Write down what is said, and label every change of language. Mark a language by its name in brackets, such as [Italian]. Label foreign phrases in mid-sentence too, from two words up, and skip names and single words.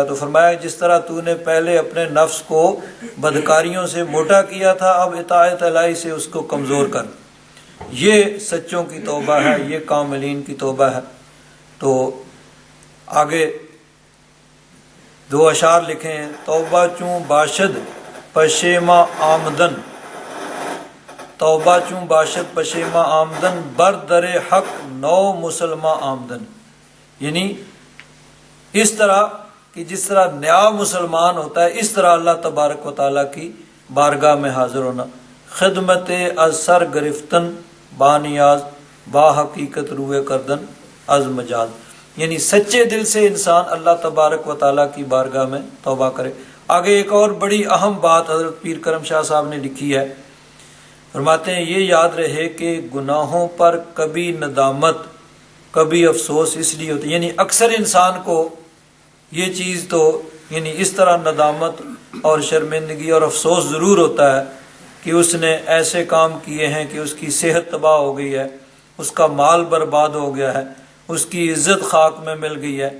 [Urdu] تو فرمایا جس طرح تو نے پہلے اپنے نفس کو بدکاریوں سے موٹا کیا تھا، اب اطاعت الہی سے اس کو کمزور کر۔ یہ سچوں کی توبہ ہے، یہ کاملین کی توبہ ہے۔ تو آگے دو اشعار لکھے ہیں، [Persian] توبہ چوں باشد پشیما آمدن، توبہ چوں باشد پشیما آمدن، بر در حق نو مسلمہ آمدن، [Urdu] یعنی اس طرح کہ جس طرح نیا مسلمان ہوتا ہے اس طرح اللہ تبارک و تعالیٰ کی بارگاہ میں حاضر ہونا۔ [Persian] خدمت از سر گرفتن بانیاز، با حقیقت روئے کردن از مجاز، [Urdu] یعنی سچے دل سے انسان اللہ تبارک و تعالیٰ کی بارگاہ میں توبہ کرے۔ آگے ایک اور بڑی اہم بات حضرت پیر کرم شاہ صاحب نے لکھی ہے، فرماتے ہیں یہ یاد رہے کہ گناہوں پر کبھی ندامت کبھی افسوس اس لیے ہوتا ہے، یعنی اکثر انسان کو یہ چیز تو یعنی اس طرح ندامت اور شرمندگی اور افسوس ضرور ہوتا ہے کہ اس نے ایسے کام کیے ہیں کہ اس کی صحت تباہ ہو گئی ہے، اس کا مال برباد ہو گیا ہے، اس کی عزت خاک میں مل گئی ہے۔